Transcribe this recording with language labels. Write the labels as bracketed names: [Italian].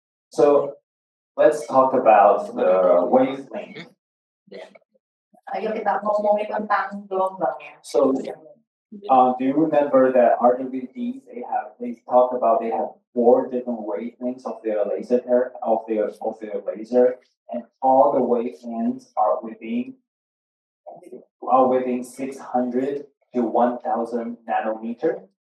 [English] So let's talk about the wavelength. [Indonesian] Ayo kita ngomongin tentang gelombangnya. [English] So do you remember that RWDs they have 4 different wavelengths of their laser laser, and all the wavelengths are within 600 to 1,000 nanometer.